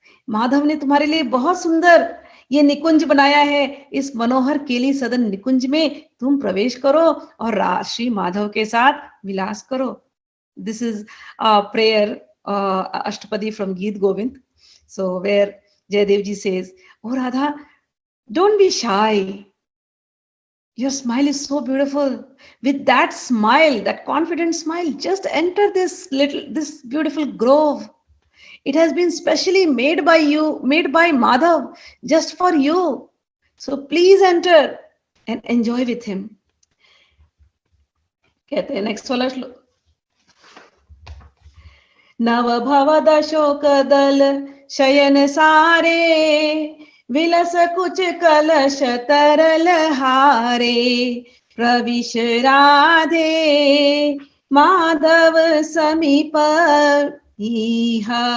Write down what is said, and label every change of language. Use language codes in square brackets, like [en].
[hi] माधव ने तुम्हारे लिए बहुत सुंदर ये निकुंज बनाया है, इस मनोहर केली सदन निकुंज में तुम प्रवेश करो और श्री माधव के साथ विलास करो। [en] This is a prayer Ashtapadi from Geet Govind, so where Jayadev ji says, oh Radha, don't be shy, your smile is so beautiful. With that smile, that confident smile, just enter this beautiful grove. It has been specially made by you, made by Madhav, just for you. So please enter and enjoy with him. [hi] कहते हैं next वाला श्लोक, [sa] नव भवद शोक दल शयन सारे villous Cooch कलश तरल हारे प्रविश राधे माधव समीप इह।